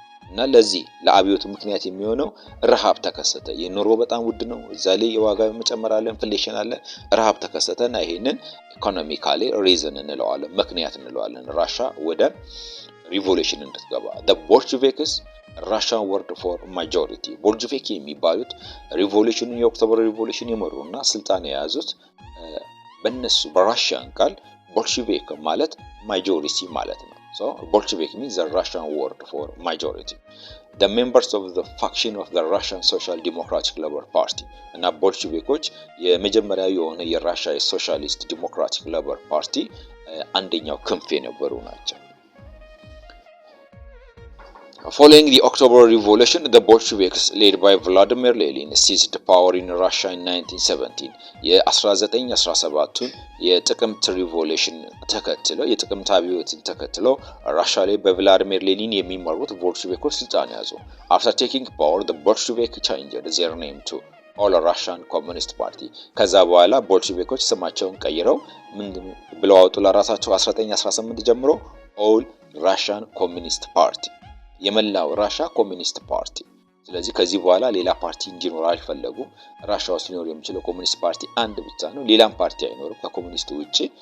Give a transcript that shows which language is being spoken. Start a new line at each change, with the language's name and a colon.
Amharic: እና ለዚህ ለአብዮቱ ምክንያት የሚሆነው ረሃብ ተከሰተ። የኑሮ በጣም ውድ ነው፣ እዛ ላይ የዋጋ መጨመር አለ፣ ኢንፍሌሽን አለ፣ ረሃብ ተከሰተና ይሄንን ኢኮኖሚካሊ ሪዝን እንለዋለን፣ ምክንያት እንለዋለን ራሻ ወደ ሪቮሉሽን እንድትገባ።
English: the bolsheviks Russian word for majority
Amharic: ቦልሼቪክ የሚባሉት ሪቮሉሽኑን የኦክቶበር ሪቮሉሽን የመሩና ስልጣን የያዙት በእነሱ በራሽያን ቃል ቦልሼቪክ ማለት ማጆሪቲ ማለት ነው።
English: So Bolshevik means the Russian word for majority. The members of the faction of the Russian Social Democratic Labour Party
Amharic: እና ቦልሼቪኮች የመጀመሪያው የሆነ የራሻ የሶሻሊስት ዲሞክራቲክ ሌበር ፓርቲ አንደኛው ክንፍ የነበሩ ናቸው።
English: Following the October Revolution, the Bolsheviks, led by Vladimir Lenin, seized power in Russia in 1917.
Amharic: የ1917ቱን የጥቅምት ሪቮሉሽን ተከትለው የጥቅምት አብዮትን ተከትለው ራሻ ላይ በቭላዲሚር ሌኒን የሚመሩት ቦልሼቪኮች ስልጣን ያዙ።
English: After taking power, the Bolsheviks changed their name to All Russian Communist Party.
Amharic: ከዛ በኋላ ቦልሼቪኮች ስማቸውን ቀይረው ምን ብለው አወጡ ለራሳቸው 1918 ጀምሮ All Russian Communist Party የመላው ራሻ ኮሚኒስት ፓርቲ። ስለዚህ ከዚህ በኋላ ሌላ ፓርቲ እንዲኖር አልፈለጉም። ራሻ ውስጥ ሊኖር የሚችለው ኮሚኒስት ፓርቲ አንድ ብቻ ነው፣ ሌላም ፓርቲ አይኖርም ከኮሚኒስት ውጪ።